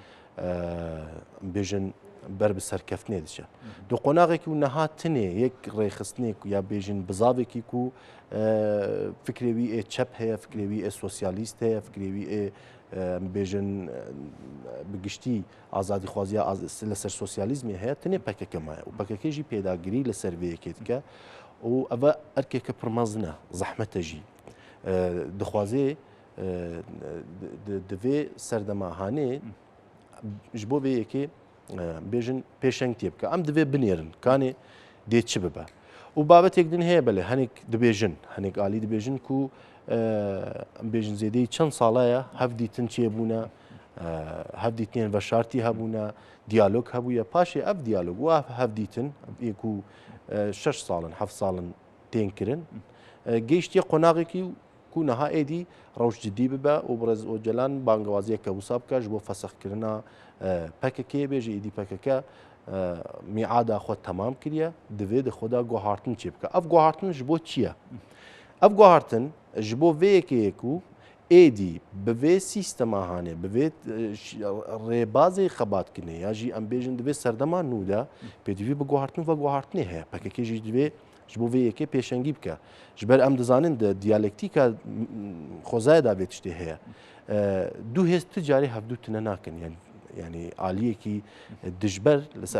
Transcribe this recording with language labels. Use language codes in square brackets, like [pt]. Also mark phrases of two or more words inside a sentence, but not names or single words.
[ku] bêjin ber bi serkeftinê diçe di qonaxekî û neha tinê yek rêxistinê ya bêjin bizavekî ku fikrê wî ê çep heye fikrê wî ê sosyalîst heye fikrê wî ê bêjin bi giştî azadîxwaziya li ser sosyalîzmê heye tinê PKK maye û PKK jî pêdagirî li ser vê yekê dike û ev erkeke pir mezin e zehmete jî dixwaze di vê serdema hanê ji bo vê yekê bêjin pêşeng tê bike em divê binêrin kanê dê çi bibe وبابەتێک دن هەیە بەێ هەنێک دەبێژن هەنێک عالی دەبێژن و بێژن زێدەی چەند ساڵایە هەفدیتن چێبوونە هەفدیتێن بە شارتی هەبوونە دیالۆگ هەبووە پاشێ ئەف دیالۆگ و هەفدیتن ئێک و 6 ساڵن 7 ساڵن تێنکردن گەیشتە قۆناغێکی و نەها ئێدی ڕەوش جدی ببە و بڕێز ئۆجلان بانگوازیەکە وسا بکەش بۆ فەسەخکردنا پەکەکێ بێژە ئیدی پەکەکە میعادا خۆ تەمام کردە دەوێت خۆدا گۆهارتن چێ بکە ئەف گۆهارتن ji بۆ چییە؟ ئەف گۆهارتن ji بۆ vêyekêyek û êdî bi vê sîstema hanê bi vê rêbazê xebatkirinê ya jî em bêjin divê serdema nû de pêdivî bi guhartin ve guhartinê heye pekekê jî divê ji bo vê yekê pêşengî bike ji ber em dizanin de diyalektîka xwezayê da vê tiştê heye du hêz ti carî hevdû tune nakin yani aliyekî dijber li ser